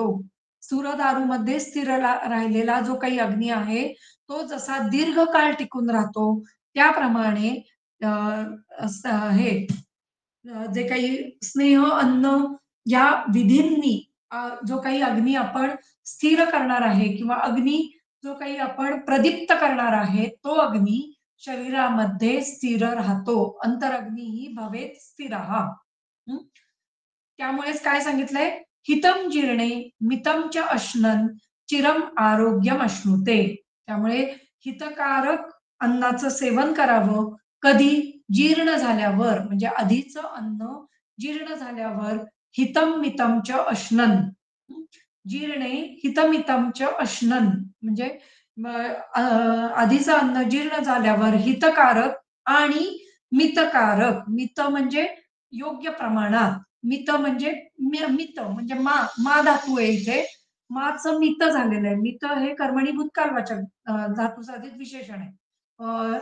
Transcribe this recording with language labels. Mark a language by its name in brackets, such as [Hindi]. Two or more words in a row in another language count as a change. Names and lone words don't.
[Marathi] सुरदारूमध्ये स्थिर राहिलेला जो काही अग्नी आहे तो जसा दीर्घकाळ टिकून राहतो त्याप्रमाणे हे जे काही स्नेह अन्न या विधींनी जो काही अग्नी आपण स्थिर करणार आहे किंवा अग्नी जो काही आपण प्रदीप्त करणार आहे तो अग्नी शरीरामध्ये स्थिर राहतो. [Sanskrit] अंतरग्नी भवेत स्थिरः. [Marathi] त्यामुळेच काय सांगितलंय, [Sanskrit] हितम जीर्णे मितम च अश्नन चिरम आरोग्यम अश्नुते. [Marathi] त्यामुळे हितकारक अन्नाचं सेवन करावं कधी, जीर्ण झाल्यावर म्हणजे आधीचं अन्न जीर्ण झाल्यावर, [Sanskrit] हितम मितम च अश्नन, जीर्णे हितमितम च अश्नन [Marathi] म्हणजे आधीचं अन्न जीर्ण झाल्यावर हितकारक आणि मितकारक, मित म्हणजे योग्य प्रमाणात, मित म्हणजे मित म्हणजे मा धातू आहे इथे, माचं मित झालेलं आहे. मित हे कर्मणी भूतकालवाचक धातू साधित विशेषण आहे.